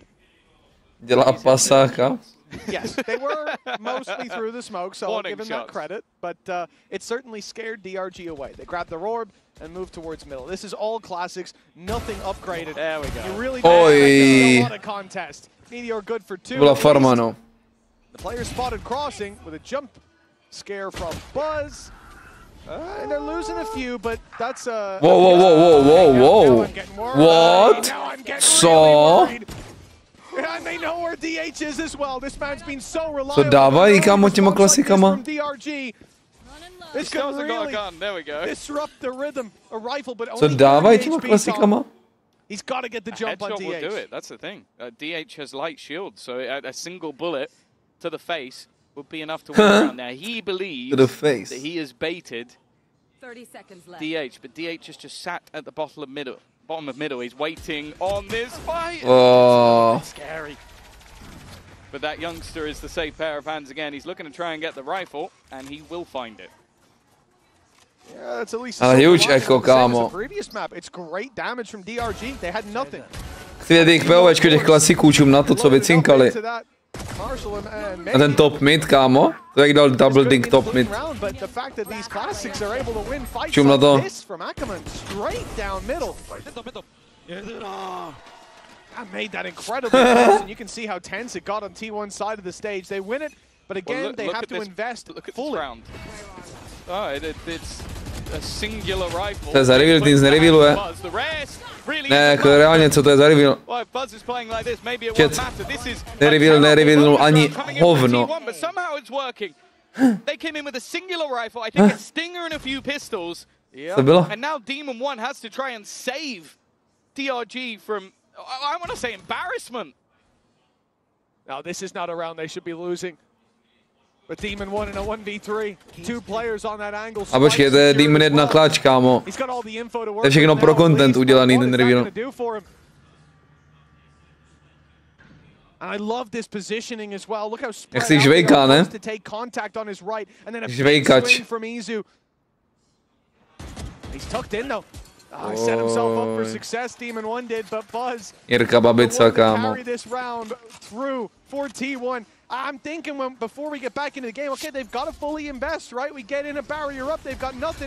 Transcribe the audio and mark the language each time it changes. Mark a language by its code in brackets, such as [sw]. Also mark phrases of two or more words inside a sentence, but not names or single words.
[cs] Dělá pasáka. [en] Yes, they were mostly through the smoke, so I'll give him that credit. But it certainly scared DRG away. They grabbed the orb and moved towards middle. This is all classics, nothing upgraded. There we go. You really a lot of contest. Meteor good for 2. [cs] Byla farma, no. [en] The player spotted crossing with a jump scare from Buzz. And they're losing a few, but that's a... Whoa. What? Co? And they know where DH is as well. This man's been so reliable. [cs] Co dávají, kámo, těma klasikama? [en] This could really disrupt the rhythm. A rifle, but [cs] Co dávají těma klasikama? [en] He's got to get the jump on DH. Will do it. That's the thing. DH has light shield, so a single bullet to the face would be enough to win around there. He believes that he has baited 30 seconds left. DH, but DH has just sat at the bottom of middle. He's waiting on this fight. Oh. It's scary. But that youngster is the safe pair of hands again. He's looking to try and get the rifle, and he will find it. Yeah, that's at least a huge echo, [cs] kámo. [en] Previous map. It's great damage from DRG. They had nothing. [cs] Chci vědět jejich POVčko těch klasiků, čum na to, co vycinkali. A ten [en] top mid, [cs] kámo? To jak dal [en] double dink top mid. [cs] Čum na to. [en] I made that incredible pass, and you can see how tense it got on T1's side of the stage. They win it, but again, they have to invest fully. Oh, it's a singular rifle. [cs] To je za reveal, ty nic nerevealuje. Ne, jako reálně, co to je za reveal? Čet, nereveal ani hovno. [en] But somehow it's working. They came in with a singular rifle, I think a stinger and a few pistols. [cs] Co bylo? [en] And now Demon 1 has to try and save DRG from, I want to say, embarrassment. Now this is not a round they should be losing. But Demon 1 in a 1v3. 2 players on that angle. [cs] A počkej, to je Demon 1 klač, kámo. To je všechno pro content udělaný, ten reveal. [en] I love this positioning as well. Look how [cs] jak si žvejká, ne? Žvejkač. [en] He's tucked in though. He set himself up for success. Demon 1 did, but Buzz [cs] Jirka Babica, kámo. [en] carry this round through for T1. I'm thinking before we get back into the game, okay, they've got to fully invest, right? We get in a barrier up, they've got nothing.